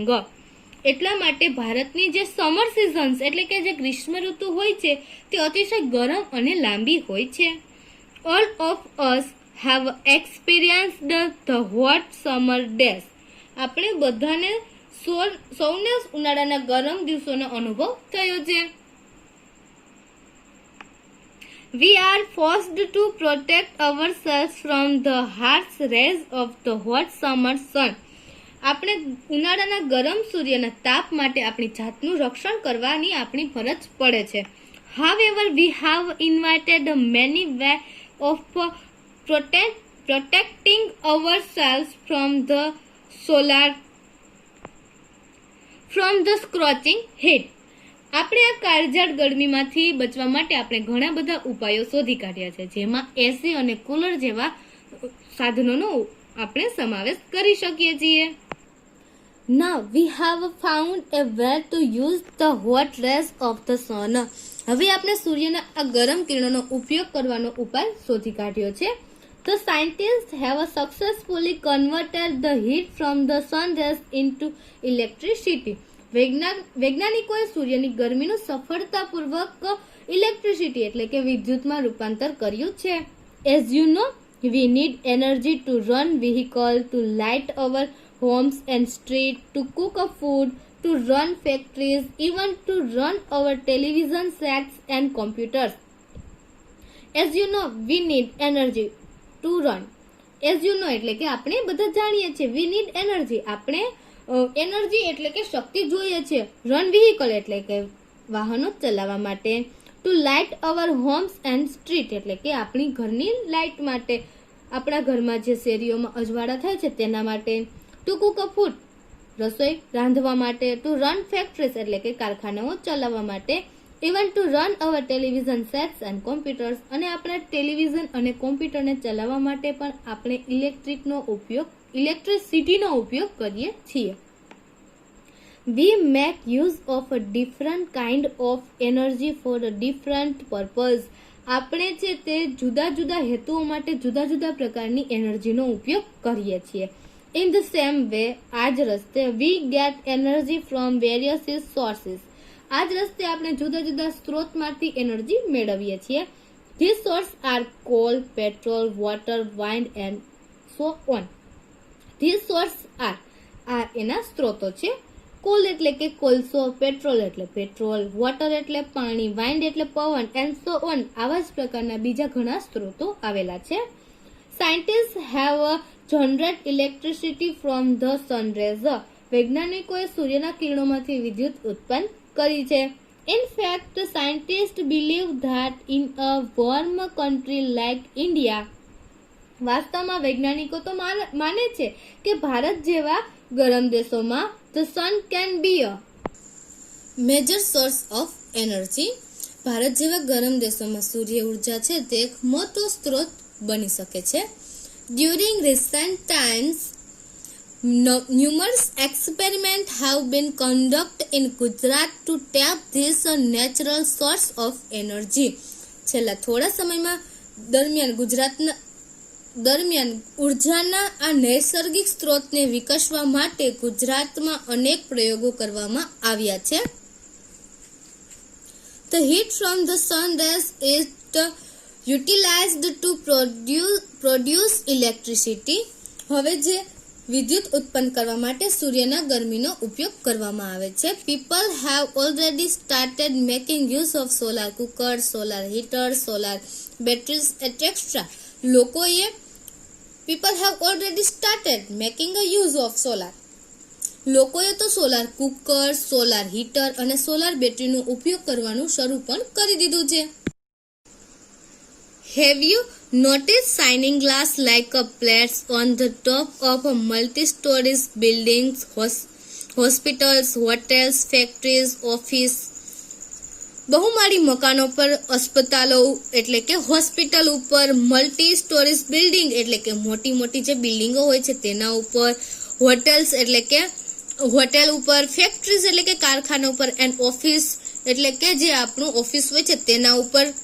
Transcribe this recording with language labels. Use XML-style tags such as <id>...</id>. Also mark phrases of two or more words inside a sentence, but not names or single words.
<gu>એટલા માટે ભારતની જે</gu> <en>summer seasons</en> <gu>એટલે કે જે ગ્રીષ્મ ઋતુ હોય છે તે અતિશય ગરમ અને લાંબી હોય છે.</gu> <en>All of us have experienced the hot summer days.</en> <gu>આપણે બધાને સૌને ઉનાળાના ગરમ દિવસોનો અનુભવ થયો છે.</gu> <en>We are forced to protect ourselves from the harsh rays of the hot summer sun.</en> <gu>આપણે ઉનાળાના ગરમ સૂર્યના તાપ માટે આપણી જાતનું રક્ષણ કરવાની આપણી ફરજ પડે છે.</gu> <en>However, we have invented many ways of protecting ourselves from the scorching heat.</en> <gu>આપણે આ કાળઝાળ ગરમીમાંથી બચવા માટે આપણે ઘણા બધા ઉપાયો શોધી કાઢ્યા છે, જેમાં એસી અને કુલર જેવા સાધનોનો આપણે સમાવેશ કરી શકીએ છીએ.</gu> <en>Now we have found a way to use the hot rays of the sun.</en> <gu>હવે આપણે સૂર્યના આ ગરમ કિરણોનો ઉપયોગ કરવાનો ઉપાય શોધી કાઢ્યો છે.</gu> <en>The scientists have successfully converted the heat from the sun rays into electricity.</en> <gu>વૈજ્ઞાનિકોએ સૂર્યની ગરમીનું સફળતાપૂર્વક ઇલેક્ટ્રિસિટી એટલે કે વિદ્યુતમાં રૂપાંતર કર્યું છે.</gu> <en>As you know, we need energy to run vehicles, to light our homes and streets, to cook a food, to run factories, even to run our television sets and computers. As you know, we need energy to run. As you know</en> <gu>એટલે કે આપણે બધા જાણીએ છીએ.</gu> <en>We need energy.</en> <gu>આપણે એનર્જી એટલે કે શક્તિ જોઈએ છે.</gu> <en>run vehicle</en> <gu>એટલે કે વાહનો ચલાવવા માટે.</gu> <en>to light our homes and street</en> <gu>એટલે કે આપણી ઘરની લાઇટ માટે, આપણા ઘરમાં જે શેરીઓમાં અજવાળા થાય છે તેના માટે.</gu> <en>to cook a food</en> <gu>રસોઈ રાંધવા માટે.</gu> <en>to run factories</en> <gu>એટલે કે કારખાનાઓ ચલાવવા માટે.</gu> <en>even to run our television sets and computers</en> <gu>અને આપણા ટેલિવિઝન અને કોમ્પ્યુટરને ચલાવવા માટે પણ આપણે ઇલેક્ટ્રિસિટીનો ઉપયોગ કરીએ છીએ.</gu> <en>We make use of a different kind of energy for a different purpose.</en> <gu>આપણે છે તે જુદા જુદા હેતુઓ માટે જુદા જુદા પ્રકારની એનર્જીનો ઉપયોગ કરીએ છીએ.</gu> <en>In the same way,</en> <gu>આ જ રસ્તે</gu> <en>we get energy from various sources.</en> <gu>આ જ રસ્તે આપણે જુદા જુદા સ્ત્રોતમાંથી એનર્જી મેળવીએ છીએ.</gu> <en>These sources are coal, petrol, water, wind and so on. These sources are</en> <gu>આ એના સ્ત્રોતો છે. કોલ એટલે કે કોલસો, પેટ્રોલ એટલે પેટ્રોલ, વોટર એટલે પાણી, વાઇન્ડ એટલે પવન</gu> <en>and so on.</en> <gu>આવા જ પ્રકારના બીજા ઘણા સ્ત્રોતો આવેલા છે.</gu> <en>scientist have generate electricity from the sun rays.</en> <gu>વૈજ્ઞાનિકોએ સૂર્યના કિરણોમાંથી વિદ્યુત ઉત્પન્ન કરી છે.</gu> <en>in fact scientist believe that in a warm country like India.</en> <gu>વાસ્તવમાં વૈજ્ઞાનિકો તો માને છે કે ભારત જેવા ગરમ દેશોમાં</gu> <en>the sun can be a major source of energy.</en> <gu>ભારત જેવા ગરમ દેશોમાં સૂર્ય ઉર્જા છે તે એક મોટો સ્ત્રોત બની શકે છે.</gu> <en>During recent times, numerous experiments have been conducted in Gujarat to tap this natural source of energy.</en> <gu>છેલ્લા થોડા સમયમાં દરમિયાન ઉર્જાના આ નૈસર્ગિક સ્ત્રોતને વિકસવા માટે ગુજરાતમાં અનેક પ્રયોગો કરવામાં આવ્યા છે.</gu> <en>The heat from the sun rays is utilized to produce electricity.</en> <gu>હવે જે વિદ્યુત ઉત્પન્ન કરવા માટે સૂર્યના ગરમીનો ઉપયોગ કરવામાં આવે છે.</gu> <en>People have already started making use of solar cooker, solar heater, solar batteries et cetera. People have already started making a use of solar.</en> <gu>લોકોએ તો</gu> <en>solar cooker, solar heater</en> <gu>અને સોલાર બેટરીનો ઉપયોગ કરવાનું શરૂ પણ કરી દીધું છે.</gu> <en>Have you noticed shining glass like a plates on the top of a multi-story buildings, hospitals, hotels, factories, office?</en> <gu>બહુમાળી મકાનો પર, અસ્પતાલો એટલે કે હોસ્પિટલ ઉપર,</gu> <en>multi stories building</en> <gu>એટલે કે મોટી મોટી જે બિલ્ડિંગો હોય છે તેના ઉપર, હોટેલ્સ એટલે કે હોટેલ ઉપર, ફેક્ટરીઝ એટલે કે કારખાના ઉપર,</gu> <en>and office</en> <gu>એટલે કે જે આપણું ઓફિસ હોય છે તેના ઉપર.</gu>